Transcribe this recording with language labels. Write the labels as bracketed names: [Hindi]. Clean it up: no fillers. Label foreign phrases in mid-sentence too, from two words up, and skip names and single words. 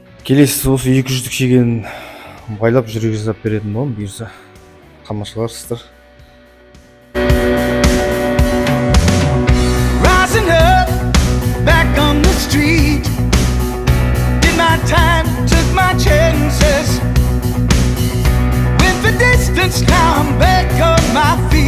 [Kazakh] Келесі осы 200'лік шегенін байлап жүрек жасап беретін боламын, бұйырса тамашаларсыздар. [English] Rising up, back on the street. Did my time, took my chances. Went the distance, now I'm back on my feet.